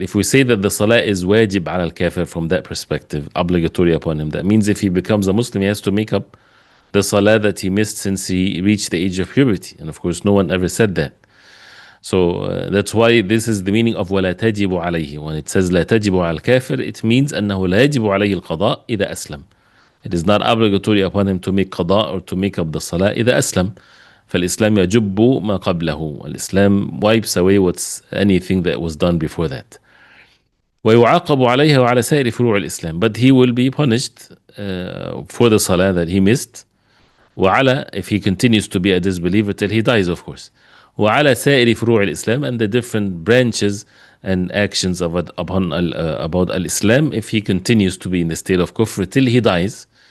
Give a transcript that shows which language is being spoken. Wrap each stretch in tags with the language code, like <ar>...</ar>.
<en>If we say that the salah is wajib ala al-kafir from that perspective, obligatory upon him, that means if he becomes a Muslim, he has to make up the salah that he missed since he reached the age of puberty. And of course, no one ever said that. So that's why this is the meaning of</en> <ar>ولا تجب عليه.</ar> <en>When it says</en> <ar>لا تجب على الكافر,</ar> <en>it means</en> <ar>أنه لا يجب عليه القضاء إذا أسلم.</ar> <en>It is not obligatory upon him to make qada or to make up the salah</en> <ar>إذا أسلم. فالإسلام يجب ما قبله.</ar> <en>Islam wipes away anything that was done before that.</en> <ar>ويعاقب عليها وعلى سائر فروع الإسلام.</ar> <en>But he will be punished for the salah that he missed.</en> <ar>وعلى,</ar> <en>if he continues to be a disbeliever till he dies, of course.</en> <ar>وعلى سائر فروع الإسلام,</ar> <en>and the different branches and actions about al-Islam, if he continues to be in the state of kufr till he dies.</en>